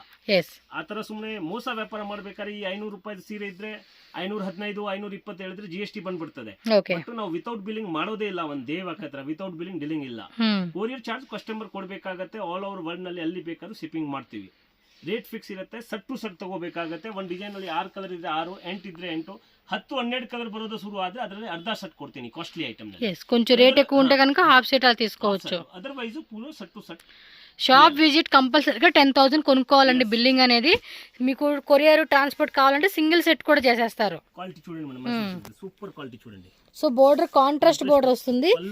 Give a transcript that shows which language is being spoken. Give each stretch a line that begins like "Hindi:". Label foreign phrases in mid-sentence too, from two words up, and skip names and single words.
Kannada: ಆತರ ಸುಮ್ನೆ ಮೋಸ ವ್ಯಾಪಾರ ಮಾಡ್ಬೇಕಾದ್ರೆ ಈ 500 ರೂಪಾಯಿ ಸೀರೆ ಇದ್ರೆ 515, 520 ಹೇಳಿದ್ರೆ GST ಬಂದ್ಬಿಡ್ತದೆ. ಬಟ್ ನಾವು
English: without billing
Kannada: ಮಾಡೋದೇ ಇಲ್ಲ. ಒಂದ್ ದೇವ್ ಹತ್ರ
English: without billing dealing
Kannada: ಇಲ್ಲ.
English: courier charge customer
Kannada: ಕೊಡ್ಬೇಕಾಗತ್ತೆ.
English: all over world
Kannada: ನಲ್ಲಿ ಎಲ್ಲಿ ಬೇಕಾದ್ರೂ ಶಿಪ್ಪಿಂಗ್ ಮಾಡ್ತೀವಿ.
English: rate fix
Kannada: ಇರುತ್ತೆ.
English: set to set
Kannada: ತಗೋಬೇಕಾಗತ್ತೆ. ಒಂದ್ ಡಿಸೈನ್ ಅಲ್ಲಿ 6 ಕಲರ್ ಇದ್ರೆ 6, 8 ಇದ್ರೆ 8, 10, 12 ಕಲರ್ ಬರೋದು ಶುರು ಆದ್ರೆ ಅದರಲ್ಲಿ ಅರ್ಧ ಸೆಟ್ ಕೊಡ್ತೀನಿ.
English: costly item
Kannada: ನಲ್ಲಿ
Telugu: కొంచెం రేట్ ఎక్కువ ఉంటే కనుక
English: half set
Telugu: అలా తీసుకోవచ్చు.
English: otherwise full set to set. shop visit
Telugu: కంపల్సరీగా 10,000 కొనుక్కోవాలండి. బిల్లింగ్ అనేది మీకు
English: courier transport
Telugu: కావాలంటే
English: single set
Telugu: కూడా చేసేస్తారు. క్వాలిటీ చూడండి మేడం,
English: super quality
Telugu: చూడండి.
English: so border contrast border వస్తుంది.